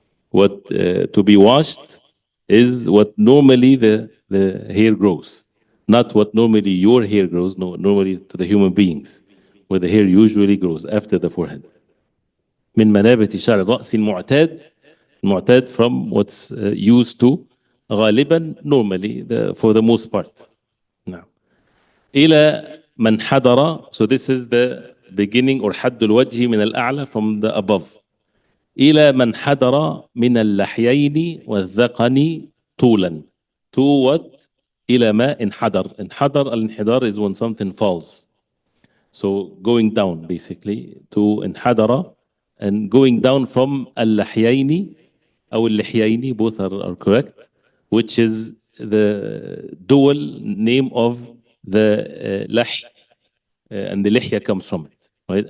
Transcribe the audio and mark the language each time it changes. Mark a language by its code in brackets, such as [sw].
[en] What to be washed is what normally the hair grows, not what normally your hair grows. No, normally to the human beings, where the hair usually grows after the forehead. [ar] من منابت شعر الرأس المعتاد [en] from what's used to غالبا, normally, for the most part. [ar] Now, إلى من حضر. [en] So this is the beginning, or [ar] حد الوجه من الأعلى, [en] from the above. [ar] إلى من حضر من اللحيين والذقن طولا. To what? إلى ما انحدر. [en] الانحدار is when something falls. So going down, basically, to انحدر, and going down from [ar] اللحيين أو اللحيين, [en] both are correct, which is the dual name of the lahy, and the lihya comes from it, right?